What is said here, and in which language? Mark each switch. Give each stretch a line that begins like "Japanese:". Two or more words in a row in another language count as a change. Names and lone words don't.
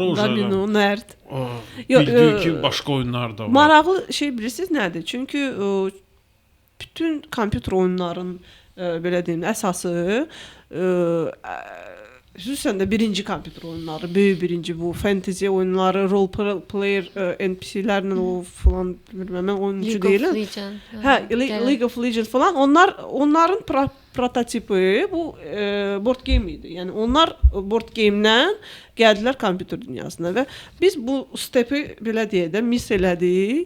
Azerbaijani: Domino, Nerd. Bildik ki, başqa oyunlar da var. Maraqlı şey bilirsiniz nədir? Çünki bütün kompüter oyunların belə deyim, əsası xüsusən də birinci kompüter oyunları, böyük birinci bu fantasy oyunları,
English: role player
Azerbaijani: NPC-lərlə o falan bilmirəm, mən oyunçu deyiləm. Hə, League of Legends falan onların prototipi bu
English: board game
Azerbaijani: idi. Yəni onlar
English: board game-
Azerbaijani: dən gəldilər kompüter dünyasına və biz bu stepi belə deyək də miss elədik.